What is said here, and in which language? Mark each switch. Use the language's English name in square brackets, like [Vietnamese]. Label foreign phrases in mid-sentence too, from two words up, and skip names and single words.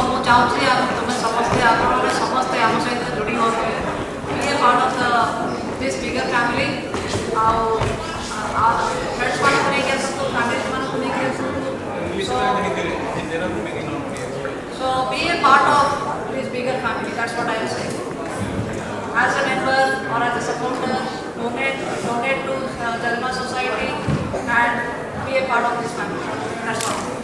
[Odia] ଚାହୁଁଛି ତୁମେ ସମସ୍ତେ ଆପଣମାନେ ସମସ୍ତେ ଆମ ସହିତ ଯୋଡ଼ି ହୁଅନ୍ତୁ [English] be a part of this bigger family [Odia] ଆଉ friends ମାନଙ୍କୁ ନେଇକି ଆସନ୍ତୁ families ମାନଙ୍କୁ ନେଇକି ଆସନ୍ତୁ [English] so be a part of this bigger family that's what I am saying as a member or as a supporter donate to Jagannath Society and be a part of this family that's all.